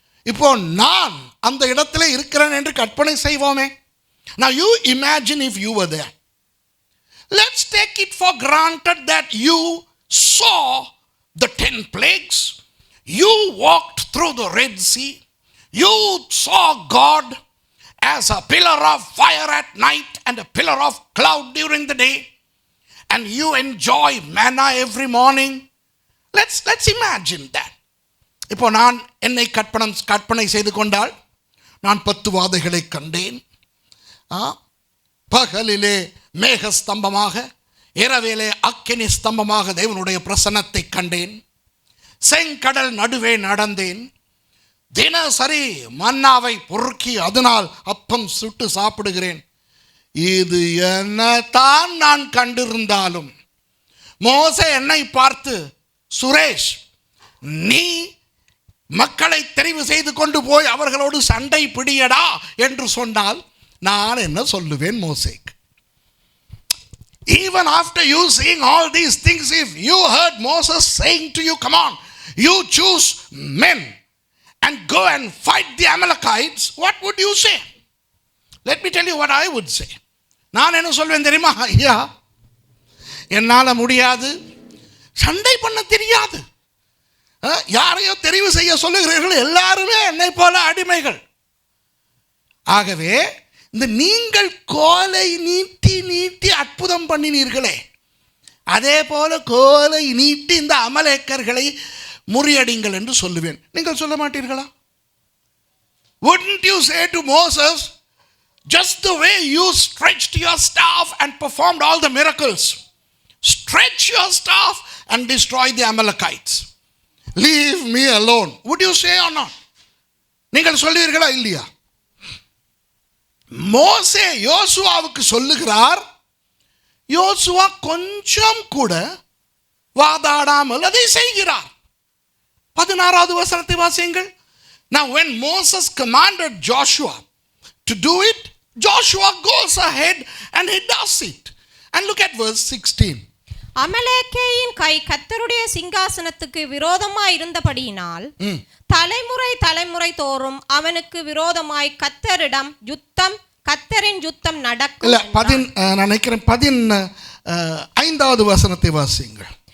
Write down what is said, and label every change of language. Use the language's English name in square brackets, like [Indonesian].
[Tamil] இப்போ நான் அந்த இடத்துல இருக்கிறேன் என்று கற்பனை செய்வோமே. [English] Now you imagine if you were there. Let's take it for granted that you saw the 10 plagues. You walked through the Red Sea. You saw God as a pillar of fire at night and a pillar of cloud during the day, and you enjoy manna every morning. Let's imagine that. [Tamil] இப்போ நான் என்னை கற்பனை செய்து கொண்டால், நான் 10 வாதைகளை கண்டேன். பகலிலே மேக ஸ்தம்பமாக, இரவிலே அக்கினி ஸ்தம்பமாக தேவனுடைய பிரசன்னத்தை கண்டேன். செங்கடல் நடுவே நடந்தேன். தினசரி மன்னாவை பொறுக்கி அதனால் அப்பம் சுட்டு சாப்பிடுகிறேன். இது என்னதான் நான் கண்டிருந்தாலும் மோசே என்னை பார்த்து, சுரேஷ், நீ மக்களை தெரிவு செய்து கொண்டு போய் அவர்களோடு சண்டை பிடியடா என்று சொன்னால் நான் என்ன சொல்லுவேன் மோசேக்கு? [English] Even after you seeing all these things, if you heard Moses saying to you, come on, you choose men and go and fight the Amalekites, what would you say? Let me tell you what I would say. [Tamil] நான் என்ன சொல்வேன் தெரியுமா? ஐயா, என்னால் முடியாது, சண்டை பண்ண தெரியாது, யாரையோ தெரிவு செய்ய சொல்லுகிறீர்கள், எல்லாருமே என்னை போல அடிமைகள். ஆகவே இந்த நீங்கள் கோலை நீட்டி நீட்டி அற்புதம் பண்ணினீர்களே, அதே போல கோலை நீட்டி இந்த அமலேக்கர்களை முறியடிங்கள் என்று சொல்லுவேன். நீங்கள் சொல்ல மாட்டீர்களா? [English] Wouldn't you say to Moses, just the way you stretched your staff and performed all the miracles, stretch your staff and destroy the Amalekites. Leave me alone. Would you say or not? [Tamil] நீங்கள் சொல்லுவீர்களா இல்லையா? மோசே யோசுவாவுக்கு சொல்லுகிறார். யோசுவா கொஞ்சம் கூட வாதாடாமல் அதை செய்கிறார். 16வது வசனத்தை வாசியுங்கள். [English] Now when Moses commanded Joshua to do it, Joshua goes ahead and he does it. And look at verse 16. [Tamil] அமலேக்கேயின் கை கர்த்தருடைய சிங்காசனத்துக்கு விரோதமாய் இருந்தபடியினால் தலைமுறை தோறும் அவனுக்கு விரோதமாய் கர்த்தரின் யுத்தம் நடக்கும். நான் நினைக்கிறேன் 15வது வசனத்தை வாசியுங்கள்.